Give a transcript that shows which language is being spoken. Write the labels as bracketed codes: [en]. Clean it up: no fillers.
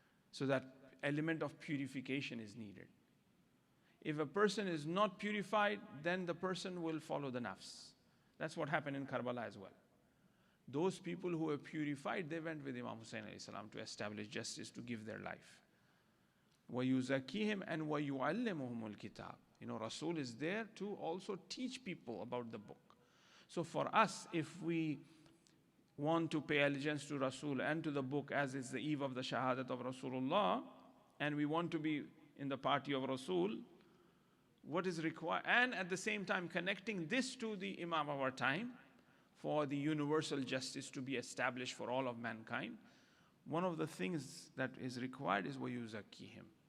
[en] So that element of purification is needed. If a person is not purified, then the person will follow the nafs. That's what happened in Karbala as well. Those people who were purified, they went with Imam Hussain alayhi salam to establish justice, to give their life. [ar] وَيُزَكِّيهِمْ [en] and [ar] وَيُعَلِّمُهُمُ الْكِتَابِ. [en] Rasul is there to also teach people about the book. So for us, if we want to pay allegiance to Rasul and to the book as is the eve of the Shahadat of Rasulullah, and we want to be in the party of Rasul, what is required, and at the same time connecting this to the Imam of our time, for the universal justice to be established for all of mankind, one of the things that is required is [ar] وَيُزَكِّيهِمْ.